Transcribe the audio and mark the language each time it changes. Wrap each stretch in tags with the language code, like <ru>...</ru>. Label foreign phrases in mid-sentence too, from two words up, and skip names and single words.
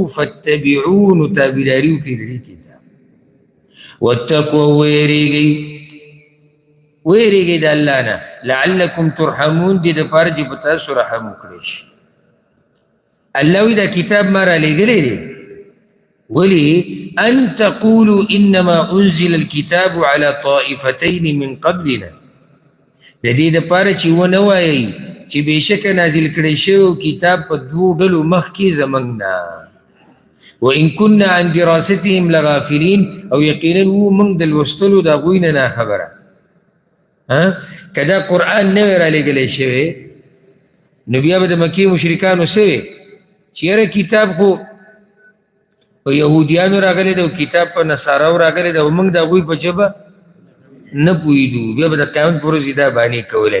<ps>فاتبعوه، نو تابعداري وکړئ د دې کتاب. واتقوا، ویریږئ د الله نه،</ps> <ar>لعلکم ترحمون،</ar> <ps>دې دپاره چې په تاسو رحم وکړی شي. الله وایي دا کتاب ما رالیږلی دی.</ps> <ar>ولې؟ ان تقولوا انما انزل الكتاب على طائفتين من قبلنا،</ar> <ps>د دې دپاره چې ونه وایئ چې بېشکه نازل کړی شوی کتاب په دوو ډلو مخکې زموږ نه.</ps> <ar>وان كنا عن دراستهم لغافلين،</ar> <ps>او یقینا وو موږ د لوستلو د هغوی نه ناخبره. که دا قرآن نه وی رالیږلی شوی نو بیا به د مکې مشرکانو څه وی چې یاره کتاب خو په یهودیانو راغلی دی او کتاب په نصاراو راغلی دی او موږ د هغوی په ژبه نه پوهېدو، بیا به د قیامت په ورځ دا بانې کولی.</ps>